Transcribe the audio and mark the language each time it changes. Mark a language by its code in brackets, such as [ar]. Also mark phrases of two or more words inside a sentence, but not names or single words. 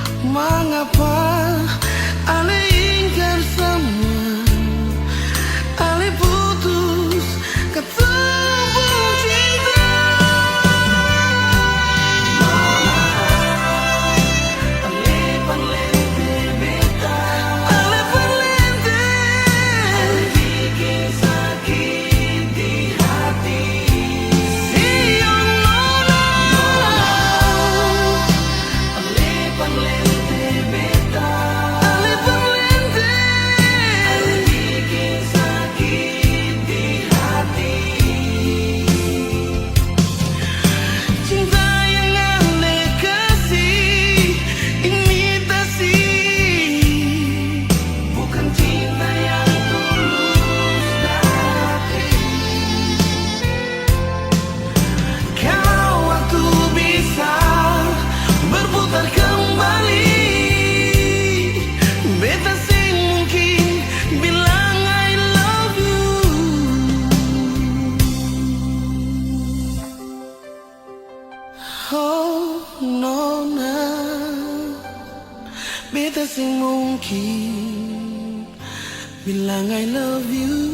[abs] Mengapa ale ingkar semua, ale putus ketemu cinta. Ale perlente beta, ale perlente, ale bikin sakit di hati. Siang nona, ale perlente beta, ale perlente, ale bikin sakit di hati. Cinta yang ale kasih imitasi, bukan cinta yang tulus dari. Kalau waktu bisa berputar kembali, beta sih mungkin bilang [en] I love you. [abs] Oh nona, beta sih mungkin bilang [en] I love you.